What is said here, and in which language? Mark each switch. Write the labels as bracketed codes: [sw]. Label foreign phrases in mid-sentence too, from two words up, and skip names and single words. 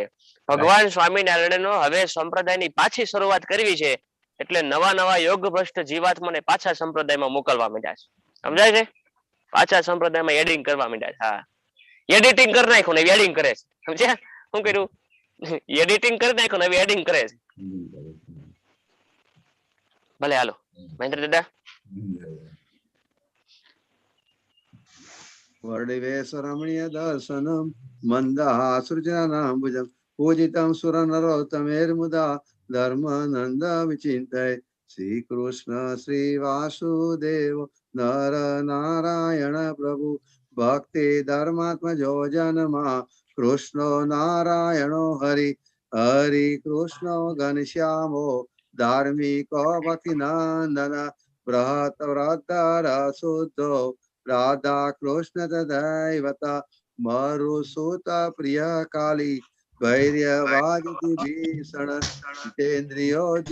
[gu] ભગવાન સ્વામિનારાયણનો હવે સંપ્રદાયની પાછી શરૂઆત કરવી છે, એટલે નવા નવા યોગ ભ્રષ્ટ જીવાત્માને પાછા સંપ્રદાયમાં મોકલવા માંડ્યા છે. સમજાય છે? પાછા સંપ્રદાયમાં એડિંગ કરવા માંડ્યા છે. હા એડિટિંગ કરી નાખ્યું ને એડિંગ કરે છે. સમજ્યા શું કર્યું? એડિટિંગ કરી નાખ્યું ને એડિંગ કરે છે. ભલે હાલો મહેન્દ્ર દાદા. [sa] वर्णिवेशरमणीय दर्शनम मंदहासृजनाम्बुजम पूजितं सुरनरोत्तमेर्मुदा धर्मानंद विचिन्तये श्री कृष्ण श्री वासुदेव नर नारायण प्रभु भक्ति धर्मात्मजो जनमा कृष्णो नारायणो हरि हरि कृष्णो घनश्यामो धार्मिको भक्तिनंदन बृहत व्रतर शुद्धो राधा कृष्ण तदैवता मरुसूत प्रिय काली वैर्यवादिति भीषण जितेन्द्रियो